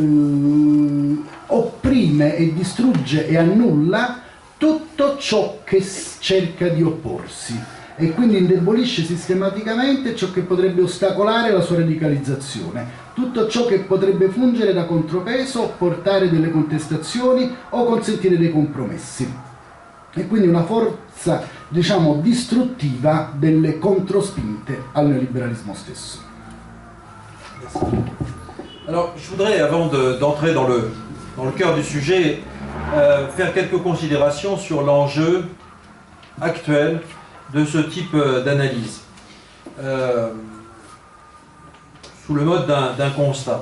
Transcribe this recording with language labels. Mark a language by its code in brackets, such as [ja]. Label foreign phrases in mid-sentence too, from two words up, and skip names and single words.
[it] opprime e distrugge e annulla tutto ciò che cerca di opporsi, e quindi indebolisce sistematicamente ciò che potrebbe ostacolare la sua radicalizzazione, tutto ciò che potrebbe fungere da contropeso, portare delle contestazioni o consentire dei compromessi. E quindi una forza, diciamo, distruttiva delle controspinte al neoliberalismo stesso. [fr] Alors, je voudrais, avant d'entrer dans le cœur du sujet, faire quelques considérations sur l'enjeu actuel de ce type d'analyse, sous le mode d'un constat.